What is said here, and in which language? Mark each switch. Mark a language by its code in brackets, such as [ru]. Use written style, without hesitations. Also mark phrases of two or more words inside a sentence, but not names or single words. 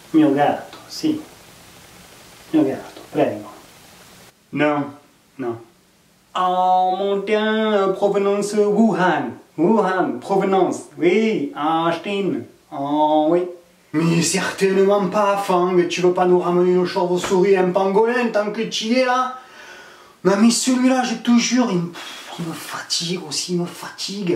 [it] Mio gatto, sì. Mio gatto, prego. [fr] Non, non. Oh mon Dieu, provenance Wuhan. Wuhan, provenance. Oui, en Chine. Oh oui. Mais certainement pas, Fang. Tu veux pas nous ramener une chauve-souris et un pangolin tant que tu y es là? Non mais celui-là, je te jure, il me fatigue aussi, il me fatigue.